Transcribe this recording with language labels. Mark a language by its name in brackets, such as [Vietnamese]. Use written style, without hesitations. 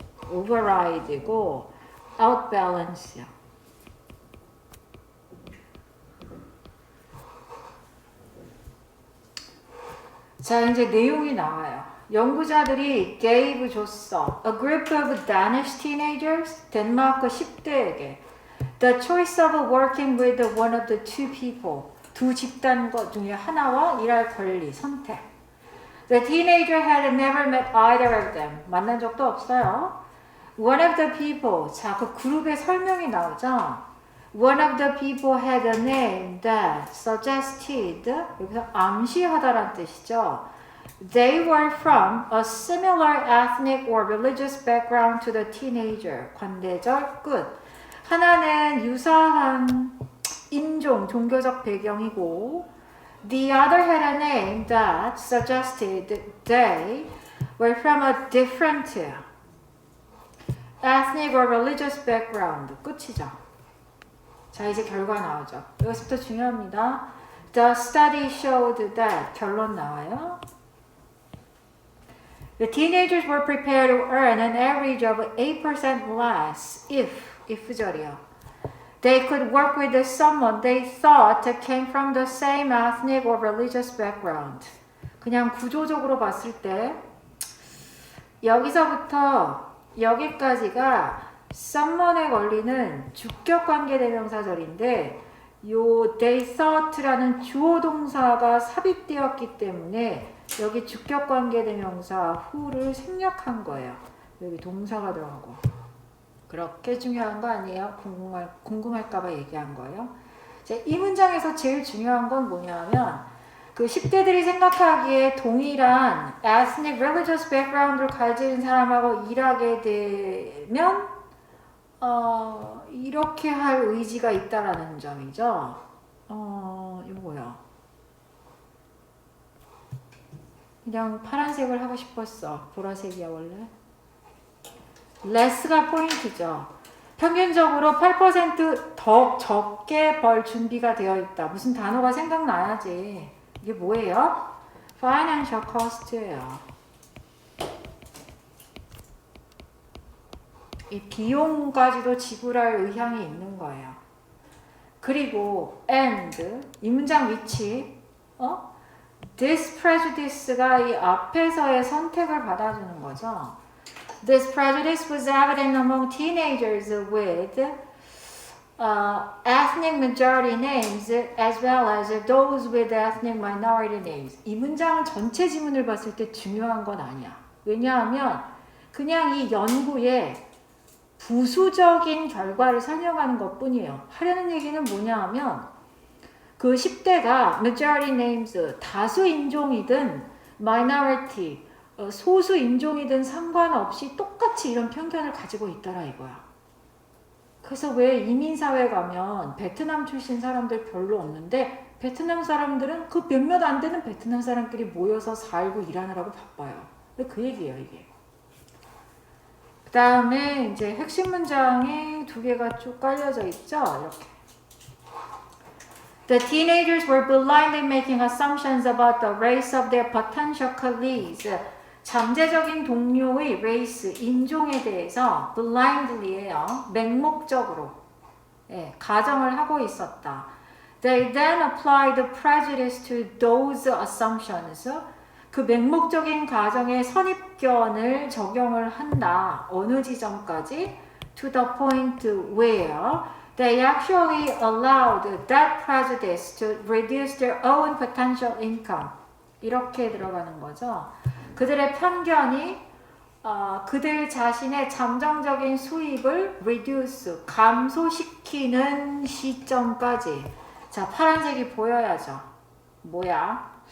[Korean] override고 outbalance야. 자, 이제 내용이 나와요. 연구자들이 gave 줬어. [English] A group of Danish teenagers, [Korean] 덴마크 10대에게 [English] the choice of working with one of the two people, [Korean] 두 집단 중에 하나와 일할 권리, 선택. [English] The teenager had never met either of them. [Korean] 만난 적도 없어요. [English] One of the people, [Korean] 자, 그 그룹의 설명이 나오죠. [English] One of the people had a name that suggested, [Korean] 여기서 암시하다란 뜻이죠. [English] They were from a similar ethnic or religious background to the teenager. [Korean] 관대절 끝. 하나는 유사한 인종, 종교적 배경이고 [English] the other had a name that suggested they were from a different ethnic or religious background. [Korean] 끝이죠. 자, 이제 결과 나오죠. 여기서부터 중요합니다. [English] The study showed that. [Korean] 결론 나와요. [English] The teenagers were prepared to earn an average of 8% less if [Korean] 절이요. [English] They could work with someone they thought came from the same ethnic or religious background. [Korean] 그냥 구조적으로 봤을 때 여기서부터 여기까지가 someone에 걸리는 주격관계 대명사절인데 요 they thought라는 주어 동사가 삽입되었기 때문에 여기 주격관계 대명사 who를 생략한 거예요. 여기 동사가 들어가고. 그렇게 중요한 거 아니에요? 궁금할까봐 얘기한 거예요. 자, 이 문장에서 제일 중요한 건 뭐냐면 그 10대들이 생각하기에 동일한 ethnic religious background를 가진 사람하고 일하게 되면 이렇게 할 의지가 있다라는 점이죠. 이거요. 그냥 파란색을 하고 싶었어. 보라색이야 원래. less가 포인트죠. 평균적으로 8% 더 적게 벌 준비가 되어 있다. 무슨 단어가 생각나야지. 이게 뭐예요? financial cost예요. 이 비용까지도 지불할 의향이 있는 거예요. 그리고 and 이 문장 위치 this prejudice가 이 앞에서의 선택을 받아주는 거죠. [English] This prejudice was evident among teenagers with ethnic majority names as well as those with ethnic minority names. [Korean] 이 문장 전체 지문을 봤을 때 중요한 건 아니야. 왜냐하면 그냥 이 연구의 부수적인 결과를 설명하는 것 뿐이에요. 하려는 얘기는 뭐냐 하면 그 10대가 majority names, 다수 인종이든 minority, 소수 인종이든 상관없이 똑같이 이런 편견을 가지고 있더라 이거야. 그래서 왜 이민사회 가면 베트남 출신 사람들 별로 없는데 베트남 사람들은 그 몇몇 안 되는 베트남 사람끼리 모여서 살고 일하느라고 바빠요. 그 얘기예요 이게. 그 다음에 이제 핵심 문장이 두 개가 쭉 깔려져 있죠. 이렇게. [English] The teenagers were blindly making assumptions about the race of their potential colleagues. [Korean] 잠재적인 동료의 race, 인종에 대해서 blindly예요. 맹목적으로 가정을 하고 있었다. [English] They then applied the prejudice to those assumptions. [Korean] 그 맹목적인 가정의 선입견을 적용을 한다. 어느 지점까지? [English] To the point where they actually allowed that prejudice to reduce their own potential income. [Korean] 이렇게 들어가는 거죠. 그들의 편견이 그들 자신의 잠정적인 수입을 reduce, 감소시키는 시점까지. 자, 파란색이 보여야죠. 뭐야?